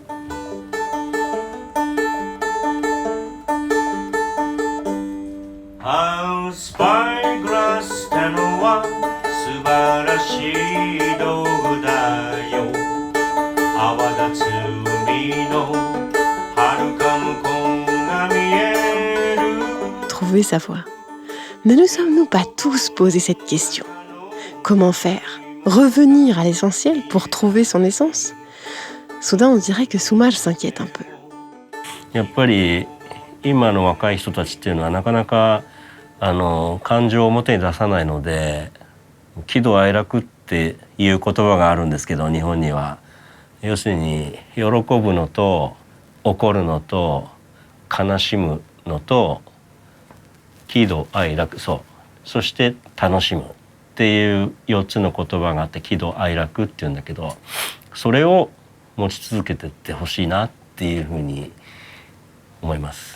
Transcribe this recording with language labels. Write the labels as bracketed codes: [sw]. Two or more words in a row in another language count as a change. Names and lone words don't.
[ja] スパイグラスってのは素晴らしい道具だよ。泡立つ海の遥か向こうが見える。 [fr] Trouver sa voie. Ne nous sommes-nous pas tous posé cette question? Comment faire? Revenir à l'essentiel pour trouver son essence? Soudain, on dirait que Soumaj s'inquiète un peu. [ja] やっぱり今の若い人たちっていうのはなかなか感情を表に出さないので、喜怒哀楽っていう言葉があるんですけど、日本には要するに喜ぶのと怒るのと悲しむのと喜怒哀楽、そして楽しむっていう4つの言葉があって、喜怒哀楽っていうんだけど、それを持ち続けてってほしいなっていうふうに思います。